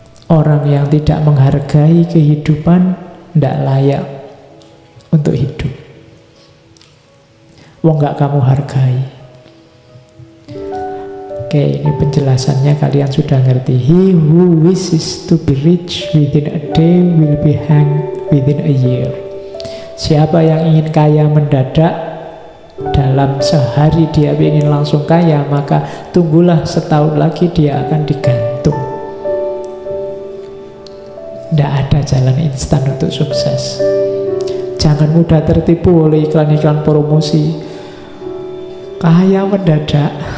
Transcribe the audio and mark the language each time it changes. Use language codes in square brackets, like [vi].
[id] Orang yang tidak menghargai kehidupan tidak layak untuk hidup. Wong gak kamu hargai. Oke, ini penjelasannya kalian sudah ngerti. [en] He who wishes to be rich within a day will be hanged within a year. [id] Siapa yang ingin kaya mendadak, dalam sehari dia ingin langsung kaya, maka tunggulah setahun lagi dia akan digantung. Tidak ada jalan instan untuk sukses. Jangan mudah tertipu oleh iklan-iklan promosi kaya mendadak.